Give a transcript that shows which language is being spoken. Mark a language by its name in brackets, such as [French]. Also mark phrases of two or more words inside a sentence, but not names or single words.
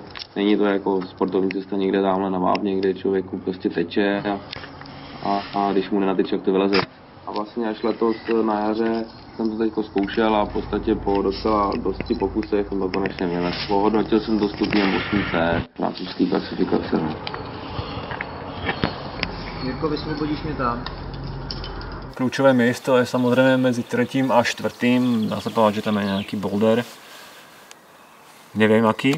[Czech] Není to jako sportovní cesta někde tamhle na vápně, kde člověku prostě teče a když mu nenateče, jak to vyleze. A vlastně až letos na jaře jsem to teďko zkoušel a v podstatě po docela dosti pokusech jsem to konečně vylez. Pohodnotil jsem to stupněm 8C francouzský klasifikace. Jirko, vysvobodíš mě tam. [Slovak] Kľúčové miesto je samozrejme medzi 3. a 4. Dá sa povedať, že tam je nejaký boulder. Neviem aký.